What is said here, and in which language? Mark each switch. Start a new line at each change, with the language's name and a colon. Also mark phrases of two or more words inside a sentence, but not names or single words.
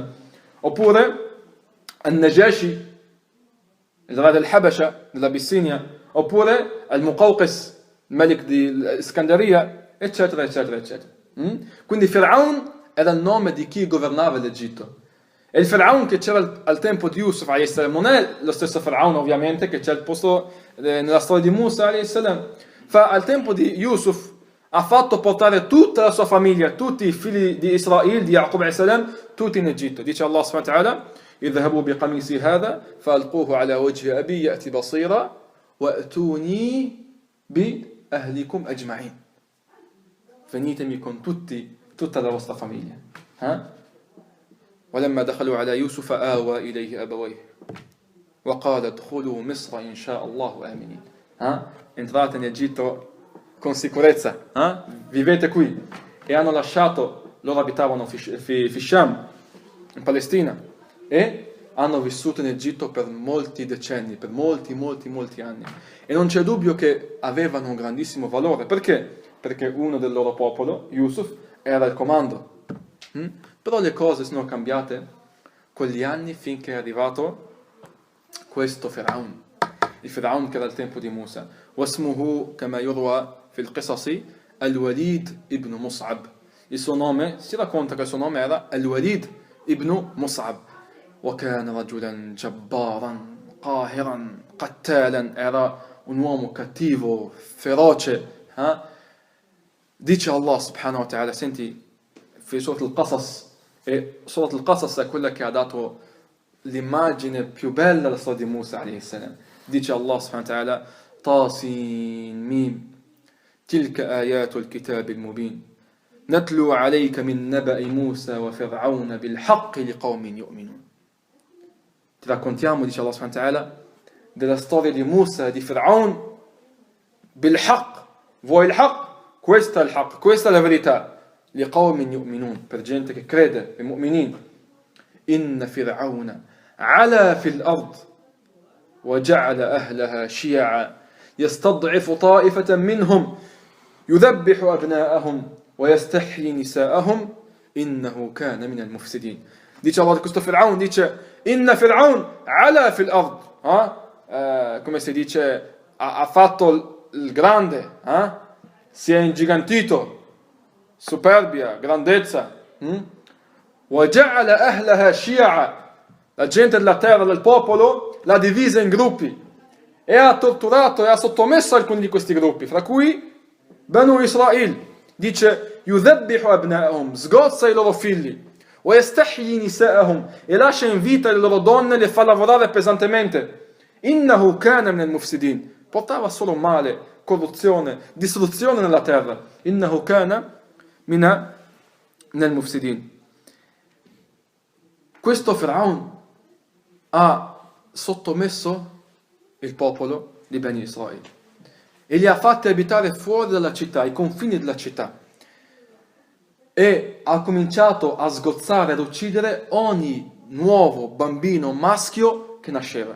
Italian: Oppure Al-Najashi, il re del Habasha, dell'Abissinia, oppure Al-Muqawqis, il Malik di Iskandaria, eccetera, eccetera, eccetera. Quindi Firaun era il nome di chi governava l'Egitto. E il Firaun che c'era al tempo di Yusuf
Arabic: عليه السلام
Italian: non è lo stesso Firaun ovviamente che c'è al posto nella storia di Musa
Arabic: عليه السلام.
Italian: Al tempo di Yusuf ha fatto portare tutta la sua famiglia, tutti i figli di Israele, di Yaqub
Arabic: عليه السلام,
Italian: tutti in Egitto.
Arabic: Dice Allah سبحانه وتعالى: اذهبوا بقميصي هذا فألقوه على وجه أبي يأتي بصيرا وأتوني بأهلكم أجمعين.
Italian: Venitemi con tutta la vostra famiglia.
Arabic: ولما دخلوا على يوسف آوى إليه أبويه وقال ادخلوا مصر إن شاء الله آمنين.
Italian: Entrate in Egitto con sicurezza, vivete qui. E hanno lasciato, loro abitavano fi Sham, in Palestina, e hanno vissuto in Egitto per molti decenni, per molti anni. E non c'è dubbio che avevano un grandissimo valore. Perché? Perché uno del loro popolo, Yusuf, era al comando. Però le cose sono cambiate con gli anni finché è arrivato questo Firaun. Il Firaun che era al tempo di Musa.
Arabic: واسمه كما يروى في القصص الوليد ابن مصعب.
Italian: Il suo nome, si racconta che il suo nome era Al-Walid ibn Mus'ab.
Arabic: وكان رجلا جبارا قاهرا قتالا.
Italian: Era un uomo cattivo, feroce. Dice Allah
Arabic: سبحانه وتعالى,
Italian: senti, fi Surat al-Qasas, e Surat al-Qasas è quella che ha dato l'immagine più bella alla storia di Musa
Arabic: عليه السلام. Dice Allah سبحانه وتعالى: طسم تلك آيات الكتاب المبين نتلو عليك من نبإ موسى وفرعون بالحق لقوم يؤمنون.
Italian: Ti raccontiamo, dice Allah
Arabic: سبحانه وتعالى,
Italian: della storia di Musa e di Fir'aun
Arabic: بالحق.
Italian: Vuoi il haqq? Questa è il haqq, questa è la verità.
Arabic: لقوم يؤمنون,
Italian: per gente che crede, i mu'minin.
Arabic: إن فرعون علا في الأرض وجعل أهلها شيعا يستضعف طائفة منهم يذبح أبناءهم ويستحيي نساءهم إنه كان من المفسدين.
Italian: Dice Allah, questo Fir'aun dice:
Arabic: إن فرعون علا في الأرض,
Italian: come si dice, ha fatto il grande, si è ingigantito, superbia, grandezza.
Arabic: وَجَعَلَ أَهْلَهَا شِيَعًا,
Italian: la gente della terra, del popolo, l'ha divisa in gruppi e ha torturato e ha sottomesso alcuni di questi gruppi, fra cui Banu Israel. Dice:
Arabic: يُذَبِّحُ أَبْنَاءَهُمْ,
Italian: sgozza i loro figli,
Arabic: وَيَسْتَحْيِي نِسَاءَهُمْ,
Italian: e lascia in vita le loro donne e le fa lavorare pesantemente.
Arabic: إِنَّهُ كَانَ مِنَ الْمُفْسِدِينَ,
Italian: portava solo male, corruzione, distruzione nella terra.
Arabic: إِنَّهُ كَانَ مِنَ الْمُفْسِدِينَ.
Italian: Questo Firaun ha sottomesso il popolo di Bani Israele e li ha fatti abitare fuori dalla città, ai confini della città, e ha cominciato a sgozzare ed uccidere ogni nuovo bambino maschio che nasceva.